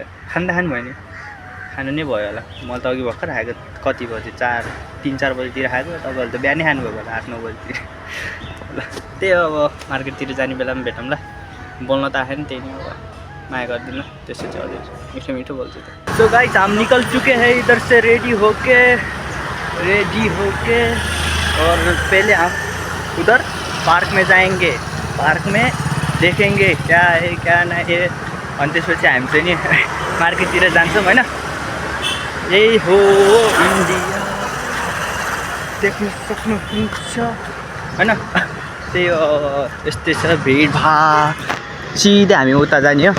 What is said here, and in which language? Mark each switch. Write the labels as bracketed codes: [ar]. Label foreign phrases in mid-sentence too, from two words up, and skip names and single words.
[ne] खानु भयो नि, खानु नै भयो होला। मैले त अघि भर्खर खाएको, कति बजी 3-4 बजीतिर खाएको। तपाईँहरू त बिहानै खानुभएको होला 8-9 बजीतिर। ल त्यही हो, अब मार्केटतिर जाने बेलामा भेटौँ ल। बोल्न त आएन, त्यही नै हो, माया गरिदिनु त्यसो चाहिँ अझै मीठो बोल्छु त। [en] so guys [hi] हम निकल चुके हैं इधर से रेडी होके और पहले हम उधर पार्क में जाएंगे, पार्क में देखेंगे क्या है क्या नहीं है। [ne] अनि त्यसपछि हामी चाहिँ नि मार्केटतिर जान्छौँ होइन। यही हो इन्डिया, देख्न सक्नुहुन्छ होइन। त्यही हो, यस्तै छ भिडभाड। सिधै हामी उता जाने हो।